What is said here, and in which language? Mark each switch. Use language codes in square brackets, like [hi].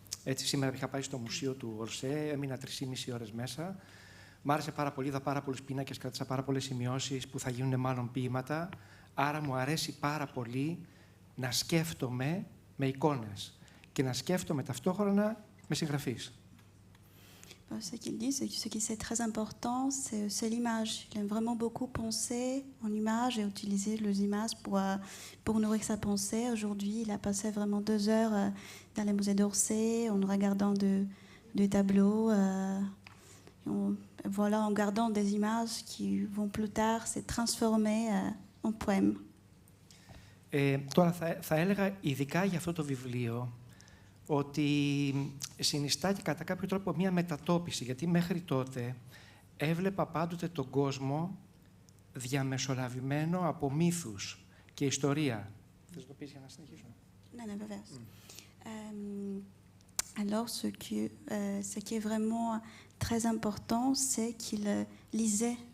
[el] Έτσι, σήμερα είχα πάει στο μουσείο του Ορσέ, έμεινα 3,5 ώρες μέσα. Μ' άρεσε πάρα πολύ, είδα πάρα πολλούς πίνακες, κράτησα πάρα πολλές σημειώσεις που θα γίνουν μάλλον ποίηματα. Άρα μου αρέσει πάρα πολύ να σκέφτομαι με εικόνες και να σκέφτομαι ταυτόχρονα με συγγραφείς. [fr] Ce qu'il dit, c'est que ce qui est très important, c'est l'image. Il aime vraiment beaucoup penser en images et utiliser les images pour nourrir sa pensée. Aujourd'hui, il a passé vraiment 2 heures dans les musées d'Orsay en regardant des tableaux, en gardant des images qui vont plus tard se transformer en poèmes. [el] Τώρα θα έλεγα ειδικά για αυτό το βιβλίο ότι συνιστά και κατά κάποιο τρόπο μια μετατόπιση, γιατί μέχρι τότε έβλεπα πάντοτε τον κόσμο διαμεσολαβημένο από μύθους και ιστορία. Θες να το πεις για να συνεχίσουμε? Ναι, βεβαίως. [fr] Alors, ce qui est vraiment très important, c'est qu'il lisait